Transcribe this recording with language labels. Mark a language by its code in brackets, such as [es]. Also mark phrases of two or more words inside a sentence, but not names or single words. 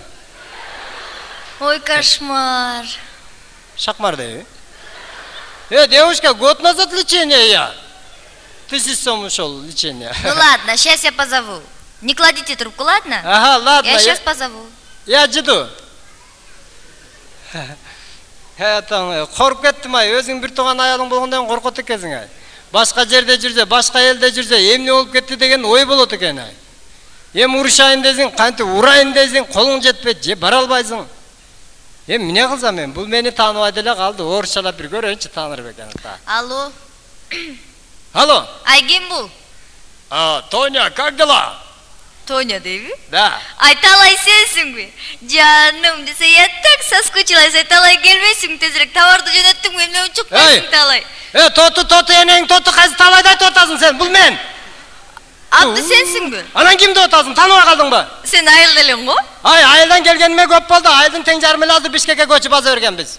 [ru] Ой, кошмар. Шахмар, да? Девушка, год назад лечение я. 1000 сом ушел лечение. Ну ладно, сейчас я позову. Не кладите трубку, ладно? Ладно. Я сейчас позову. Я жду. [ky] Коркуп кеттим ай, өзүң бир тууган аялың болгондон коркот экенсиң ай. Башка жерде жүрсө, башка элде жүрсө, эмне болуп кетти деген ой болот экен ай. Урушайын десең, кантип урайын десең, колуң жетпейт, же бара албайсың. Эмне кылсам мен? Бул мени тааныбай деле калды. Орусчалап бир көрөйүнчү, тааныр бекен. Алло. Алло. Айгим бул. [ru] Тоня, как дела? Тоня, [ky] дейби? [ru] Да. [ky] Айталай сенсиңби? Жаным десе, [ru] я так соскучилась. [ky] Айталай келбейсиң тезирээк, товарды жөнөттүңбү? Эмне үчүн чыкпайсың, Талай? Тоту энең, Тоту кайсы Талайда айтып атасың сен? Бул мен. Абды сенсиңби? Анан кимди атасың? Тааныбай калдыңбы? Сен айыл элең го? Айылдан келгениме көп болду. Айылдын тең жарымы эле азыр Бишкекке көчүп баса бергенбиз.